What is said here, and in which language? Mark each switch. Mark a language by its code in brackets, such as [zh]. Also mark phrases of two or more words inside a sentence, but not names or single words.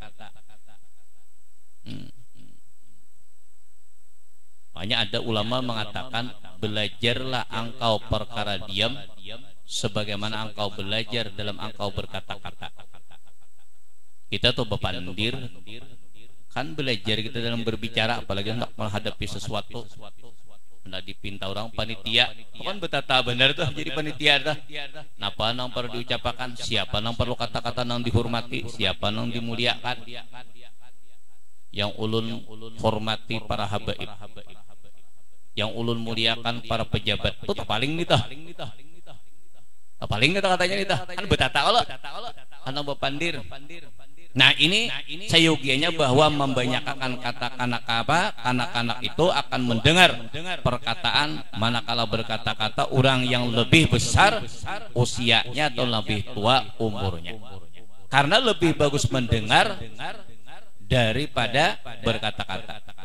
[id] Makanya ada ulama mengatakan belajarlah engkau perkara diam sebagaimana engkau belajar dalam engkau berkata-kata. [bjn] Kita tuh bepandir kan belajar kita dalam berbicara, apalagi hendak menghadapi sesuatu hendak dipinta orang panitia kan betata benar tuh jadi panitia dah. Napa nang perlu diucapkan, siapa nang perlu kata-kata nang dihormati, siapa nang dimuliakan. Yang ulun hormati para habaib, yang ulun muliakan para pejabat, itu paling nitah. Paling nitah katanya nitah. [id] Kan betata Allah. Anak bepandir. Nah ini sayugianya bahwa membanyakan kata anak-anak itu akan mendengar perkataan manakala berkata-kata orang yang lebih besar usianya atau lebih tua umurnya. Karena lebih bagus mendengar daripada berkata-kata.